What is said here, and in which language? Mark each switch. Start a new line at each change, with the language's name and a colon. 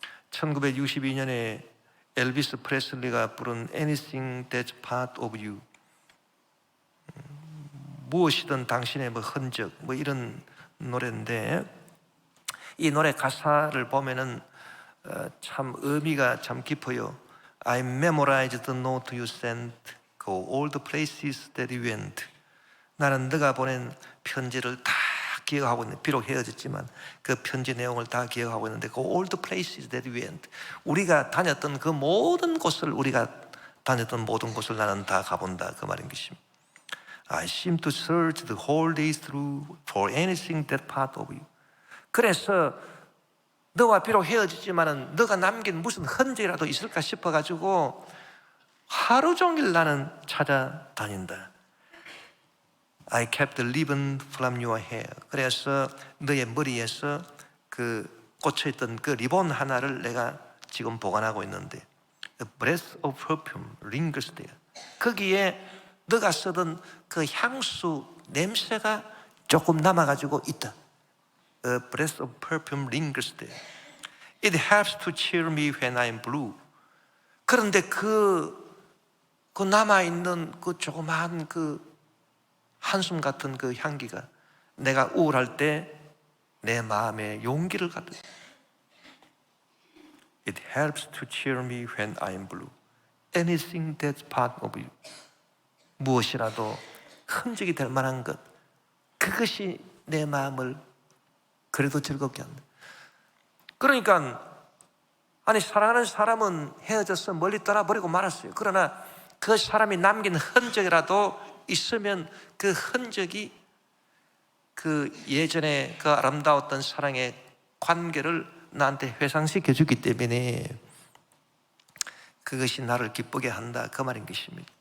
Korean: 1962년에 엘비스 프레슬리가 부른 Anything That's Part of You, 무엇이든 당신의 흔적, 이런 노래인데, 이 노래 가사를 보면은 참 의미가 참 깊어요.
English: I memorized the note you sent, go all the places that you went.
Korean: 나는 네가 보낸 편지를 다 기억하고 있는데, 비록 헤어졌지만 그 편지 내용을 다 기억하고 있는데,
English: go all the places that you went.
Korean: 우리가 다녔던 그 모든 곳을, 우리가 다녔던 모든 곳을 나는 다 가본다, 그 말인 것입니다.
English: I seem to search the whole day through for anything that part of you.
Korean: 그래서 너와 비록 헤어지지만은 너가 남긴 무슨 흔적이라도 있을까 싶어가지고 하루 종일 나는 찾아다닌다.
English: I kept living from your hair.
Korean: 그래서 너의 머리에서 그 꽂혀있던 그 리본 하나를 내가 지금 보관하고 있는데,
English: The breath of perfume lingers there.
Korean: 거기에 너가 쓰던 그 향수 냄새가 조금 남아가지고 있다.
English: The breath of perfume lingers there. It helps to cheer me when I'm blue.
Korean: 그런데 그 남아있는 그 조그마한 그 한숨 같은 그 향기가 내가 우울할 때 내 마음에 용기를 갖다.
English: It helps to cheer me when I'm blue. Anything that's part of you.
Korean: 무엇이라도 흔적이 될 만한 것, 그것이 내 마음을 그래도 즐겁게 한다. 그러니까 아니, 사랑하는 사람은 헤어져서 멀리 떠나버리고 말았어요. 그러나 그 사람이 남긴 흔적이라도 있으면 그 흔적이 그 예전에 그 아름다웠던 사랑의 관계를 나한테 회상시켜 주기 때문에 그것이 나를 기쁘게 한다, 그 말인 것입니다.